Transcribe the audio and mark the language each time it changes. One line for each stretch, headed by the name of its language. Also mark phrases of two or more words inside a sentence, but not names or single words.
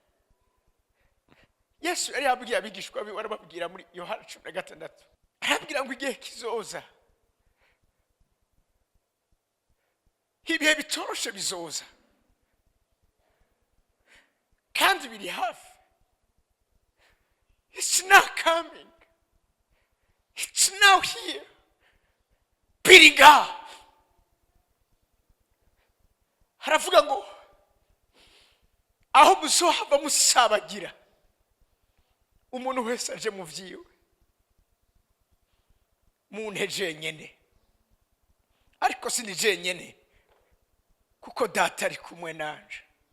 Rundi: Yesu yari yabwiye abigishwa be, warababwira muri Yohana 16, arabwira ngo igihe kizoza, ibihe bitoroshe bizoza, kandi biri hafi.
English: It's now coming, it's now here.
Rundi: Biriga haravuga ngo aho muzohava musabagira, umuntu wese aje mu vyiwe, mu nteje nyene, ariko sindi je nyene kuko data ari kumwe nanje.